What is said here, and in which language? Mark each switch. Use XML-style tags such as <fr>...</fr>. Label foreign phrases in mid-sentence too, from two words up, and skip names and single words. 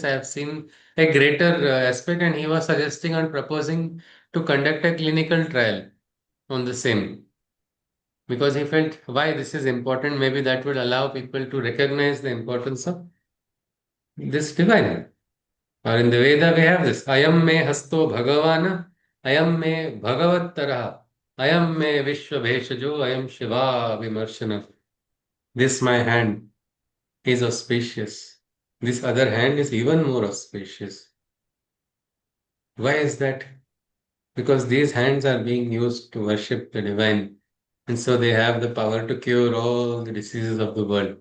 <en>I have seen a greater aspect, and he was suggesting and proposing to conduct a clinical trial on the same because he felt why this is important. Maybe that would allow people to recognize the importance of this divine. Or in the Veda, we have this</en> <sa>Ayam me hasto Bhagavana, Ayam me Bhagavattara, Ayam me Vishwa Bheshajo, Ayam Shiva Vimarshana.</sa> <en>This my hand is auspicious. This other hand is even more auspicious. Why is that? Because these hands are being used to worship the divine. And so they have the power to cure all the diseases of the world.</en>